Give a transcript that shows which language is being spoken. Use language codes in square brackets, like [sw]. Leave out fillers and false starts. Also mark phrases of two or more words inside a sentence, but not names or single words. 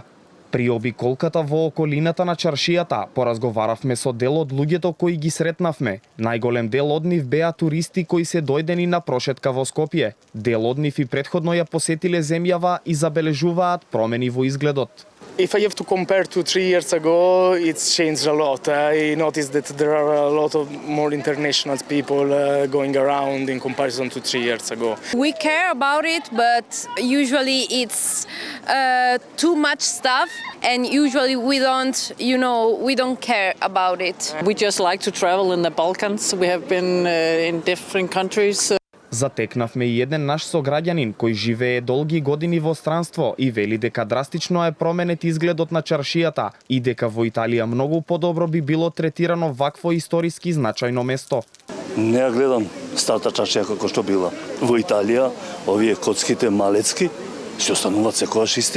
[mk] При обиколката во околината на чаршијата поразговаравме со дел од луѓето кои ги сретнавме. Најголем дел од нив беа туристи кои се дојдени на прошетка во Скопје. Дел од нив и претходно ја посетиле земјава и забележуваат промени во изгледот. [en] If I have to compare to 3 years ago, it's changed a lot. I noticed that there are a lot of more international people going around in comparison to 3 years ago. We care about it, but usually it's too much stuff, and usually we don't care about it. We just like to travel in the Balkans. We have been in different countries. [mk] Затекнавме и еден наш сограѓанин кој живее долги години во странство и вели дека драстично е променет изгледот на чаршијата и дека во Италија многу подобро би било третирано вакво историски значајно место. Не ја гледам старата чаршија како што била. Во Италија овие коцките малецки се остануваат секогаш исти.